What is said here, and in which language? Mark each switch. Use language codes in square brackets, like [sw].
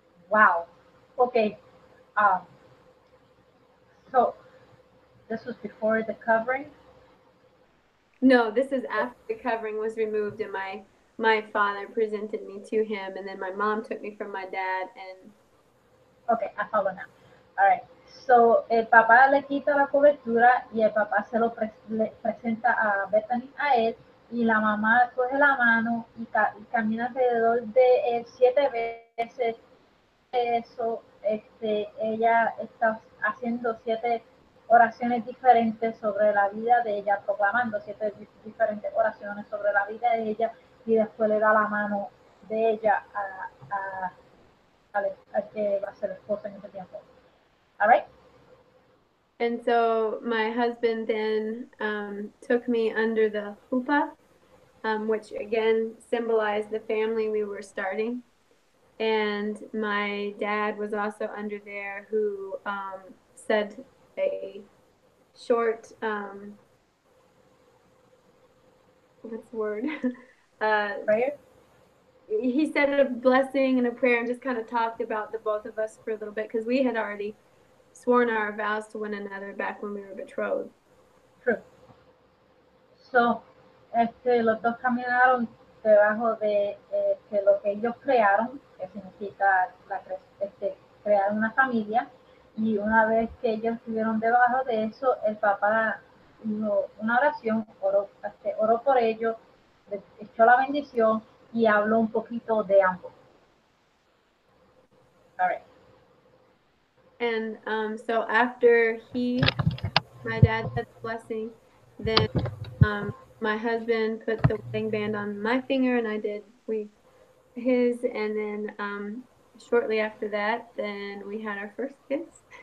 [en] Wow. Okay. So this was before the covering? No, this is after the covering was removed and my father presented me to him, and then my mom took me from my dad. And Okay, I follow now. All right. [es] So el papá le quita la cobertura y el papá le presenta a Bethany a él, y la mamá coge la mano y camina alrededor de él 7 veces. Eso, ella está haciendo 7 oraciones diferentes sobre la vida de ella, proclamando 7 diferentes oraciones sobre la vida de ella, y después le da la mano de ella al que va a ser esposo en ese tiempo. [en] All right? And so my husband then took me under the huppah, which again symbolized the family we were starting. And my dad was also under there, who said a short, what's the word? Prayer? He said a blessing and a prayer and just kind of talked about the both of us for a little bit, because we had already sworn our vows to one another back when we were betrothed. True. [es] So, los dos caminaron debajo de lo que ellos crearon, que significa crear una familia, y una vez que ellos estuvieron debajo de eso, el papá hizo una oración, oró por ellos, echó la bendición y habló un poquito de ambos. [en] All right. And so after my dad said the blessing, then my husband put the wedding band on my finger and I did his, and then shortly after that, then we had our first kiss.